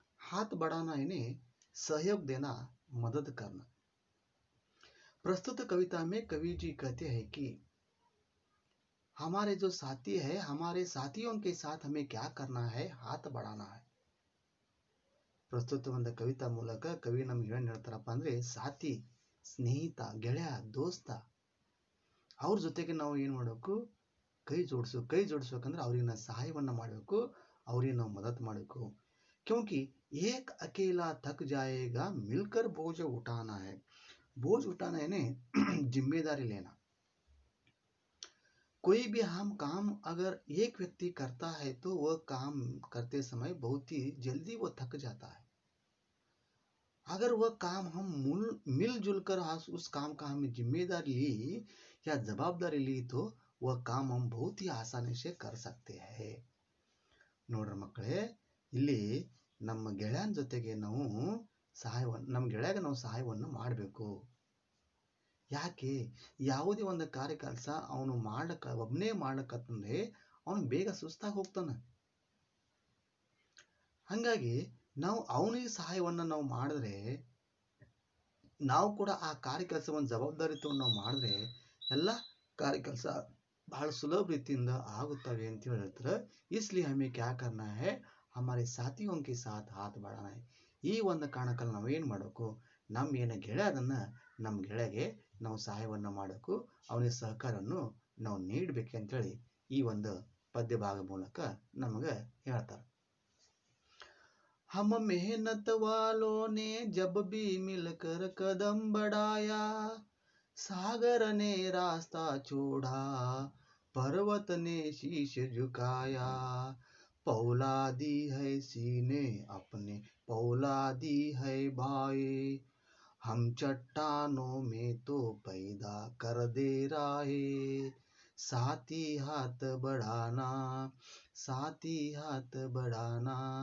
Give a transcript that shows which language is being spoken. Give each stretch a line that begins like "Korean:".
Hindi: हाथ बढ़ाना यानी सहयोग देना, मदद करना। प्रस्तुत कविता में कवि जी कहते हैं कि हमारे जो साथी है, हमारे साथियों के साथ हमें क्या करना है, हाथ बढ़ाना है।
Kannada: ಪ್ರಸ್ತುತ ಒಂದು ಕವಿತಾ ಮೂಲಕ ಕವಿ ನಮ್ಗೆ ಏನು ಹೇಳ್ತಾರಪ್ಪ ಅಂದ್ರೆ, ಸಾಥಿ, ಸ್ನೇಹಿತ, ಗೆಳೆಯ, ದೋಸ್ತ, ಅವ್ರ ಜೊತೆಗೆ ನಾವು ಏನು ಮಾಡಬೇಕು, ಕೈ ಜೋಡಿಸ್ಬೇಕಂದ್ರೆ ಅವ್ರಿಗೆ ಸಹಾಯವನ್ನ ಮಾಡಬೇಕು, ಅವ್ರಿಗೆ ನಾವು ಮದತ್ ಮಾಡಬೇಕು.
Hindi: क्योंकि एक अकेला थक जाएगा, मिलकर बोझ उठाना है. बोझ उठाना यानी जिम्मेदारी लेना. कोई भी हम काम अगर एक व्यक्ति करता है तो वह काम करते समय बहुत ही जल्दी वो थक जाता है. अगर वह काम हम मिलजुल कर उस काम का हमें जिम्मेदारी ली या जवाबदारी ली तो वह काम हम बहुत ही आसानी से कर सकते हैं.
Kannada: ನೋಡ್ರಿ ಮಕ್ಕಳೇ, ಇಲ್ಲಿ ನಮ್ಮ ಗೆಳೆಯನ ಜೊತೆಗೆ ನಾವು ನಮ್ಮ ಗೆಳೆಯಗೆ ನಾವು ಸಹಾಯವನ್ನು ಮಾಡಬೇಕು. ಯಾಕೆ, ಯಾವುದೇ ಒಂದು ಕಾರ್ಯ ಕೆಲಸ ಅವನು ಒಬ್ಬನೇ ಮಾಡಕತ್ತಂದ್ರೆ ಅವನು ಬೇಗ ಸುಸ್ತಾಗಿ ಹೋಗ್ತಾನೆ. ಹಂಗಾಗಿ ನಾವು ಅವನಿಗೆ ಸಹಾಯವನ್ನು ನಾವು ಮಾಡಿದ್ರೆ, ನಾವು ಕೂಡ ಆ ಕಾರ್ಯ ಕೆಲಸವನ್ನು ಜವಾಬ್ದಾರಿತ್ವವನ್ನು ನಾವು ಮಾಡಿದ್ರೆ ಎಲ್ಲ ಕಾರ್ಯ ಕೆಲಸ ಬಹಳ ಸುಲಭ ರೀತಿಯಿಂದ ಆಗುತ್ತವೆ ಅಂತ ಹೇಳ್ತಾರೆ.
Hindi: इसलिए हमें क्या करना है, हमारे साथियों के साथ हाथ बढ़ाना है.
Kannada: ಈ ಒಂದು ಕಾರಣಕ್ಕಲ್ಲಿ ನಾವು ಏನು ಮಾಡಬೇಕು, ನಮ್ಮ ಏನು ಗೆಳೆಯ ಅದನ್ನ ನಮ್ಮ ಗೆಳೆಗೆ ನಾವು ಸಹಾಯವನ್ನು ಮಾಡಬೇಕು, ಅವನಿಗೆ ಸಹಕಾರವನ್ನು ನಾವು ನೀಡಬೇಕಂತೇಳಿ ಈ ಒಂದು ಪದ್ಯ ಭಾಗ ಮೂಲಕ ನಮಗೆ ಹೇಳ್ತಾರೆ.
Hindi: हम मेहनत वालों ने जब भी मिलकर कदम बढ़ाया, सागर ने रास्ता छोड़ा, पर्वत ने शीश झुकाया, पौलादी है सीने अपने, पौलादी है भाई, हम चट्टानों में तो पैदा कर दे रहे, साथी हाथ बढ़ाना, साथी हाथ बढ़ाना.